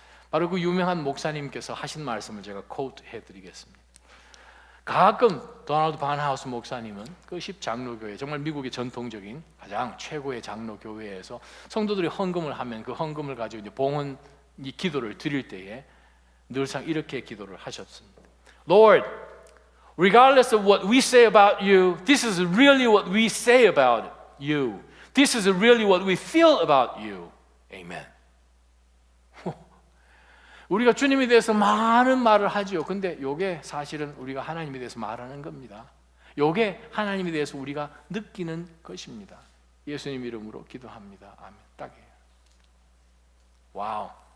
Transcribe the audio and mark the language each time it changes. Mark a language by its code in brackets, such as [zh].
[ko] 바로 그 유명한 목사님께서 하신 말씀을 제가 코트 해드리겠습니다. 가끔 도널드 바른하우스 목사님은 그 10장로교회, 정말 미국의 전통적인 가장 최고의 장로교회에서 성도들이 헌금을 하면 그 헌금을 가지고 이제 봉헌 이 기도를 드릴 때에 늘상 이렇게 기도를 하셨습니다. [en] Lord, regardless of what we say about you, this is really what we say about you. This is really what we feel about you. Amen. [ko] 우리가 주님에 대해서 많은 말을 하죠. 근데 이게 사실은 우리가 하나님에 대해서 말하는 겁니다. 이게 하나님에 대해서 우리가 느끼는 것입니다. 예수님 이름으로 기도합니다. 아멘. 딱이에요. 와우.